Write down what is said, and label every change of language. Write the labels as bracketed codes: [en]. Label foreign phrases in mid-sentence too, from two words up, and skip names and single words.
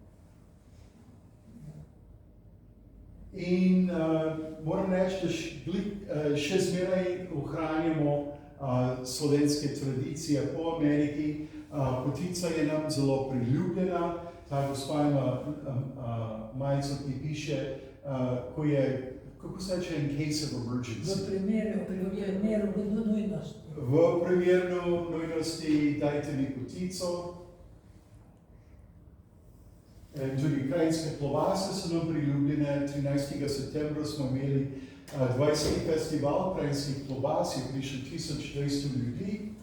[sl] In moram reči, da še zmeraj ohranjamo slovenske tradicije po Ameriki. Potica je nam zelo priljubljena. Ta gospa ima majico, ki piše, ko je, kako se reče, [en] in case of emergency. [sl] V primeru nujnosti. V primeru nujnosti dajte mi potico. Tudi krajinske klobase so nam priljubljene. 13. septembra smo imeli 20. festival krajinskih klobas, je prišlo 1200 ljudi.